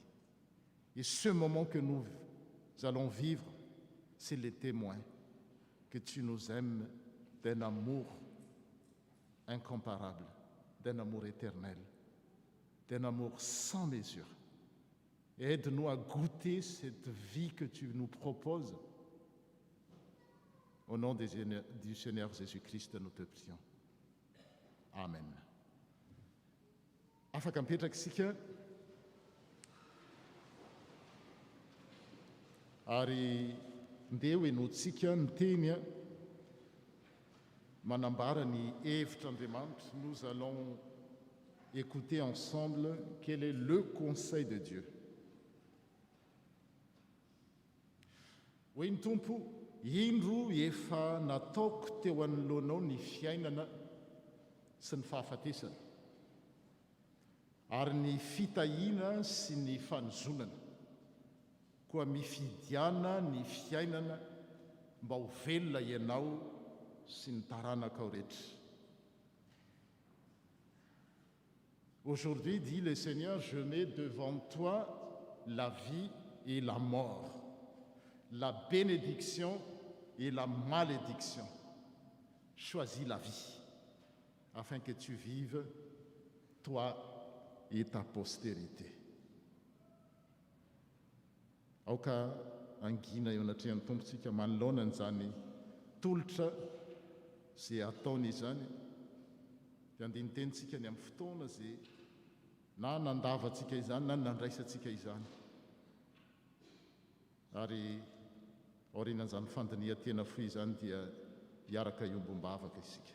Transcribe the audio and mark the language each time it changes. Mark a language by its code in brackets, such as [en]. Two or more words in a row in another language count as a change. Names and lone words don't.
[fr] Et ce moment que nous allons vivre, c'est le témoin que tu nous aimes d'un amour incomparable, d'un amour éternel, d'un amour sans mesure. Et aide-nous à goûter cette vie que tu nous proposes. Au nom du Seigneur Jésus-Christ, nous te prions. Amen. [mg] Afaka mipetraka isika ary ndeha hoenoantsika ny teny manambara ny hevitr'Andriamanitra. [fr] Nous allons écouter ensemble quel est le conseil de Dieu. [mg] Hoe ny tompo, indro efa nataoko teo anoloanao ny fiainana sy ny fahafatesana, ary ny fitahiana sy ny fanozonana, koa mifidiana ny fiainana mba ho velona ianao sy ny taranakao rehetra. [fr] Aujourd'hui, dit le Seigneur, je mets devant toi la vie et la mort, la bénédiction et la malédiction. choisis la vie, afin que tu vives, toi et ta postérité. [mg] Aoka angina eo anatrehan'ny tompontsika manoloana n'izany tolotra zay ataony izany, dia andiny tenitsika ny amin'ny fotoana zay na nandavatsika izany na nandraisantsika izany, ary aorianan'izany fandinihan-tena foy izany dia hiaraka iombom-bavaka isika.